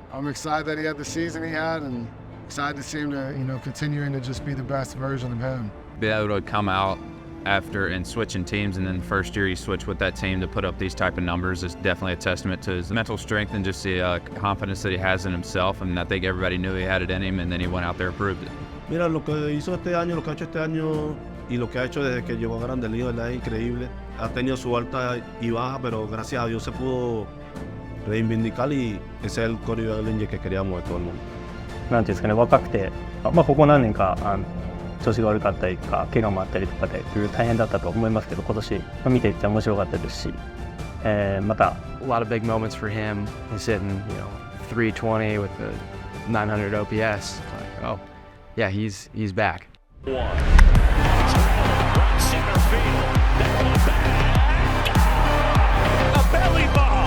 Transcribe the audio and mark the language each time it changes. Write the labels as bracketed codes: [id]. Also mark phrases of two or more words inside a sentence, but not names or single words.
[en] I'm excited that he had the season he had, and excited to see him to, continuing to just be the best version of him. Be able to come out after and switching teams, and then first year you switch with that team to put up these type of numbers is definitely a testament to his mental strength and just the confidence that he has in himself. And I think everybody knew he had it in him, and then he went out there and proved it. [es] Mira, lo que hizo este año, lo que ha hecho este año y lo que ha hecho desde que llegó a Grandes Ligas, ¿verdad? Es increíble. Ha tenido su alta y baja, pero gracias a Dios se pudo reivindicar, y ese es el Cody Bellinger que queríamos de todo el mundo. [ja] なんていうんですかね、若くて、ここ何年か調子が悪かったりとか、怪我もあったりとかで大変だったと思いますけど、今年見ていて面白かったですし、また [en] A lot of big moments for him. He's hitting, 320 with the 900 OPS. Like, oh, yeah, he's back. Center field. That one back. A belly ball.